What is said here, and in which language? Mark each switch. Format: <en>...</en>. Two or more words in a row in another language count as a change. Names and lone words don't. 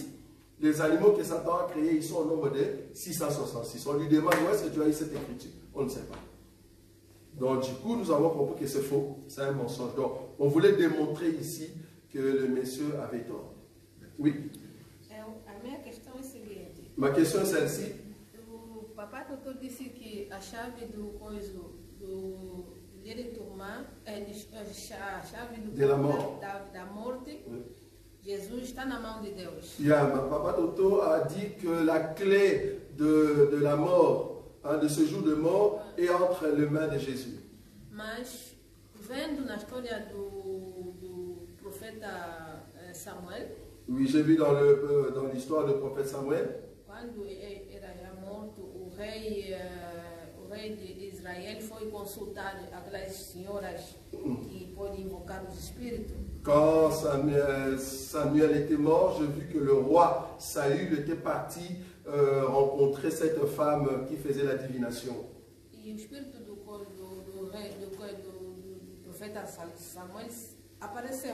<fr>Les animaux que Satan a créés, ils sont au nombre de 666. On lui demande où est-ce que tu as eu cette écriture? On ne sait pas. Donc du coup, nous avons compris que c'est faux, c'est un mensonge. Donc on voulait démontrer ici que le monsieur avait tort. Oui. Ma question est celle-ci.</fr> <pt>O papai doutor disse que a chave do coiso dele tomar a chave</pt> <fr>de la mort.</fr> <pt>Da morte. Oui. Jésus está na mão de Deus.</pt> <fr>Yeah, papa Toto a dit que la clé de la mort, hein, de ce jour de mort, est entre les mains de Jésus.</fr> <pt>Mas vendo na história do profeta Samuel.</pt> <fr>Oui, j'ai vu dans l'histoire du prophète Samuel.</fr> <pt>Quando era já morto, o rei de Israel foi consultar aquelas senhoras que podem invocar os espíritos.</pt> <fr>Quand Samuel était mort, j'ai vu que le roi Saül était parti rencontrer cette femme qui faisait la divination. Et le spirit du prophète Samuel apparaissait.</fr>